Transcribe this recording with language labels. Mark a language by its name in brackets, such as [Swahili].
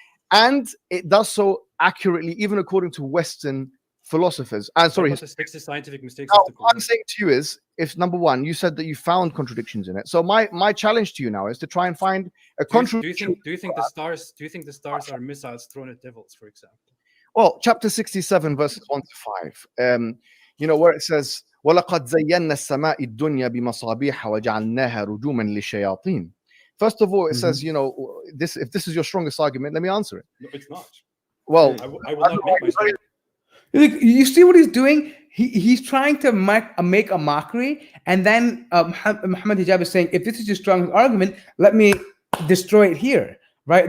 [English] and it does so accurately, even according to Western philosophers. Sorry, fix the scientific mistakes. Now, what I'm saying to you is, if number 1, you said that you found contradictions in it. So my challenge to you now is to try and find a contradiction. Do you think the stars? Do you think the stars are missiles thrown at devils, for example? Well, chapter 67, verses 1 to 5. Where it says, [Arabic] وَلَقَدْ زَيَّنَّا السَّمَاءِ الدُّنْيَا بِمَصَابِيحَ وَجَعَلْنَاهَا رُجُومًا لِلشَّيَاطِينِ. [English] First of all, it says, if this is your strongest argument, let me answer it. No, it's not. Well, I will not make my. You see what he's doing? He's trying to make a mockery, and then Mohammed Hijab is saying, if this is your strongest argument, let me destroy it here, right?